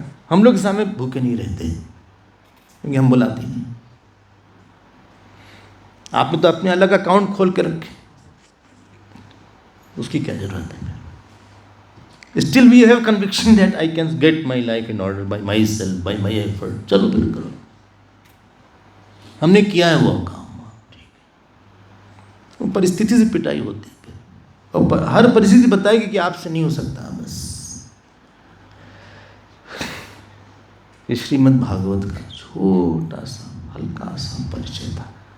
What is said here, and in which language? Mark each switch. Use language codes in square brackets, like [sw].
[hi] हम लोग सामने भूखे नहीं रहते क्योंकि हम बुलाते नहीं। आपने तो अपने अलग अकाउंट खोल के रखे, उसकी क्या जरूरत है? [en] Still we have conviction that I can get my life in order by myself, by my effort. [hi] चलो फिर करो, हमने किया है वो काम, ठीक है। परिस्थिति से पिटाई होती है, और हर परिस्थिति बताएगी कि आपसे नहीं हो सकता। बस ये श्रीमद् भागवत का छोटा सा हल्का सा परिचय था।